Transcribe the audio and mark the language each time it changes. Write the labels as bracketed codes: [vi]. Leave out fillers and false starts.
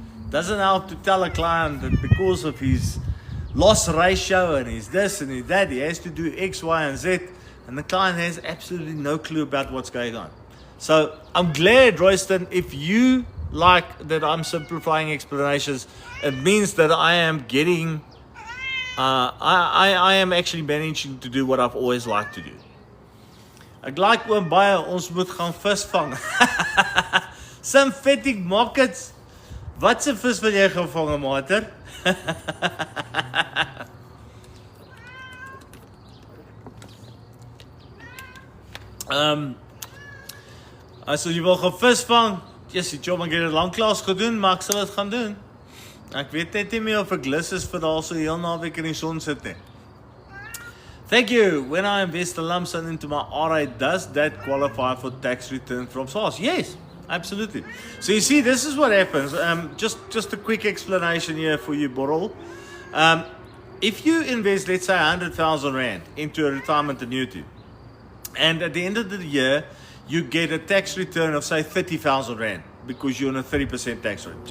[en] Doesn't help to tell a client that because of his loss ratio and his this and his that, he has to do X, Y, and Z, and the client has absolutely no clue about what's going on. So I'm glad, Royston, if you like that I'm simplifying explanations, it means that I am getting, I am actually managing to do what I've always liked to do. [af] Ek like oom baie, ons moet gaan vis vang. [en] Synthetic markets. [af] Wat se vis wil jy gaan vang, mater? As jy wil gaan vis vang, yes, die job, ek het dit lanklaas gedoen, maar ek sal dit gaan doen. Ek weet net nie meer of ek lus is vir daar so heel naweek in die son sit nie. [en] Thank you. When I invest a lump sum into my RA, does that qualify for tax return from SARS? Yes, absolutely. So you see, this is what happens. Just a quick explanation here for you, Borrell. If you invest, let's say 100,000 Rand into a retirement annuity, and at the end of the year, you get a tax return of say 30,000 Rand because you're on a 30% tax rate.